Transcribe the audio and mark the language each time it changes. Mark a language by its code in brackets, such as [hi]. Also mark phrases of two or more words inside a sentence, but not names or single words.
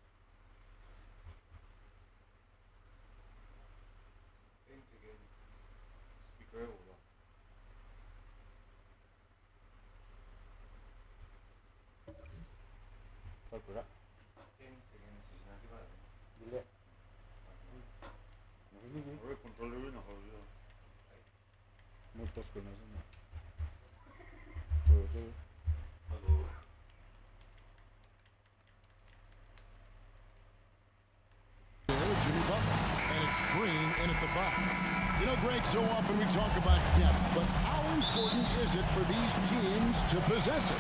[ko] 스피커에 올라. [ja] sakura. [es] Dile. [ko] 왜 컨트롤러를 나가요? [es] Muchos con eso, ¿no? Pero eso- [en] Jimmy Butler. And it's Green in at the 5. You know, Greg, so often we talk about depth, but how important is it for these teams to possess it?